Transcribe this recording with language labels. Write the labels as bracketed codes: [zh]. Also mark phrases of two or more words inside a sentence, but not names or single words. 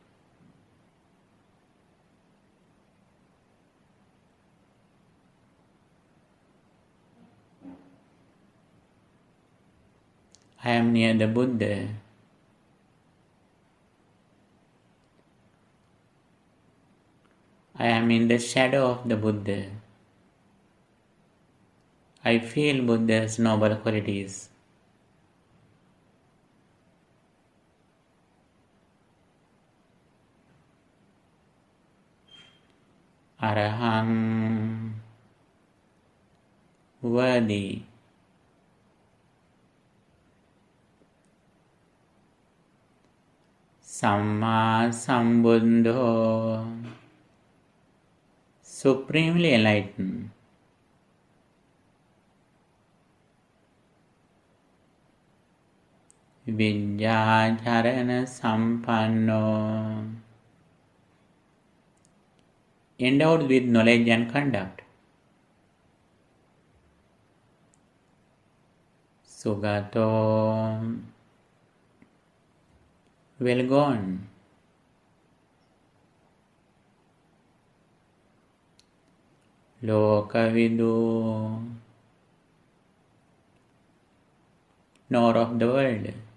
[en] I am near the Buddha. I am in the shadow of the Buddha. I feel Buddha's noble qualities. Arahang, worthy. [pi] Samma Sambuddho, [en] supremely enlightened. [pi] Vidyacharana Sampanno, [en] endowed with knowledge and conduct. Sugato, well gone. Lokavidu, knower of the world.